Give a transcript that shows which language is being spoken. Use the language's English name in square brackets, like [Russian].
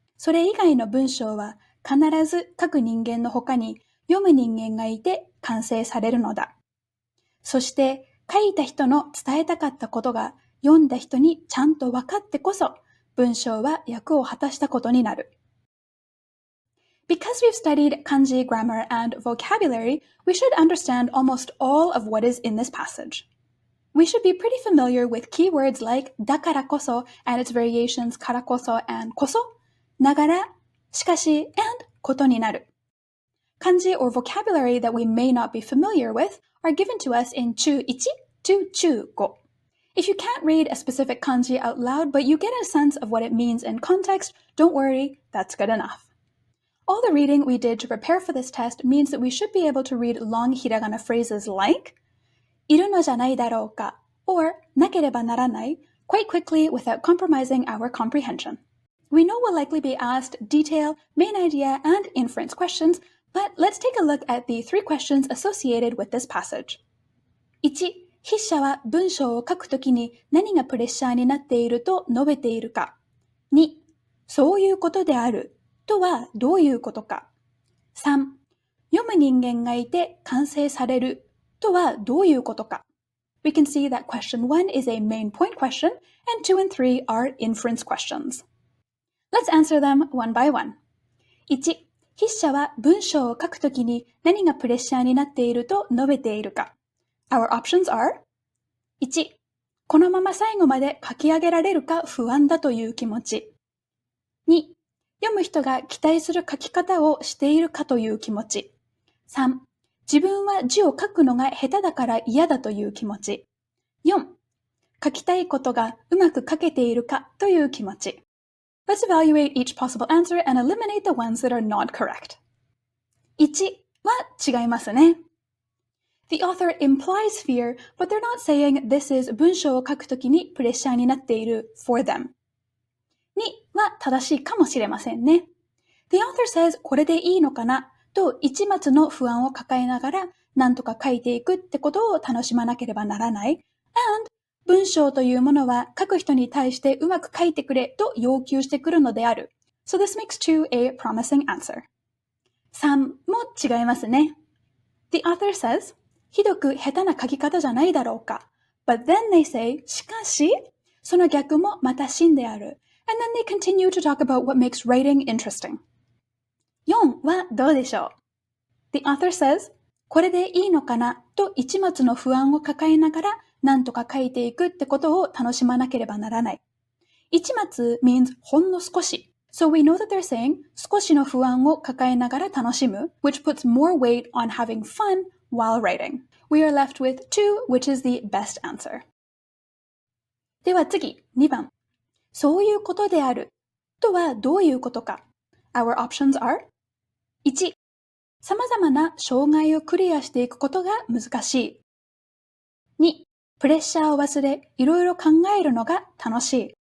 [Japanese] それ以外の文章は必ず書く人間の他に読む人間がいて完成されるのだ。そして書いた人の伝えたかったことが読んだ人にちゃんと分かってこそ文章は役を果たしたことになる。 [English] Because we've studied kanji, grammar, and vocabulary, we should understand almost all of what is in this passage. We should be pretty familiar with keywords like だからこそ and its variations からこそ and こそ、ながら、しかし and ことになる。 Kanji or vocabulary that we may not be familiar with are given to us in 中1 to 中5. If you can't read a specific kanji out loud, but you get a sense of what it means in context, don't worry, that's good enough. All the reading we did to prepare for this test means that we should be able to read long hiragana phrases like [Japanese] いるのじゃないだろうか [English] or [Japanese] なければならない [English] quite quickly without compromising our comprehension. We know we'll likely be asked detail, main idea, and inference questions, but let's take a look at the 3 questions associated with this passage. 1. [Japanese] 筆者は文章を書くときに何がプレッシャーになっていると述べているか。 [English] 2. [Japanese] そういうことであるとはどういうことか。 [English] 3. [Japanese] 読む人間がいて完成されるとはどういうことか。 [English] We can see that question 1 is a main point question and 2 and 3 are inference questions. Let's answer them one by one. [Japanese] 1、筆者は文章を書くときに何がプレッシャーになっていると述べているか。 [English] Our options are [Japanese] 1、このまま最後まで書き上げられるか不安だという気持ち。 2、読む人が期待する書き方をしているかという気持ち。 3、自分は字を書くのが下手だから嫌だという気持ち。 4、書きたいことがうまく書けているかという気持ち。 [English] Let's evaluate each possible answer and eliminate the ones that are not correct. [Japanese] 1は違いますね。 [English] The author implies fear, but they're not saying this is [Japanese] 文章を書くときにプレッシャーになっている [English] for them. [Japanese] 2は正しいかもしれませんね。 [English] The author says [Japanese] これでいいのかなと一末の不安を抱えながら何とか書いていくってことを楽しまなければならない。 And文章というものは書く人に対してうまく書いてくれと要求してくるのである。 [English] So this makes 2 a promising answer. [Japanese] 3も違いますね。 [English] The author says, [Japanese] ひどく下手な書き方じゃないだろうか。 [English] But then they say, [Japanese] しかし、その逆もまた真である。 [English] And then they continue to talk about what makes writing interesting. [Japanese] 4はどうでしょう？ [English] The author says, [Japanese] これでいいのかなと一末の不安を抱えながら何とか書いていくってことを楽しまなければならない。一末 means ほんの少し。 [English] So we know that they're saying [Japanese] 少しの不安を抱えながら楽しむ [English] which puts more weight on having fun while writing. We are left with 2 which is the best answer. [Japanese] では次、2番。そういうことであるとはどういうことか。 [English] Our options are [Japanese] 1、様々な障害をクリアしていくことが難しい。 2、プレッシャーを忘れ、いろいろ考えるのが楽しい。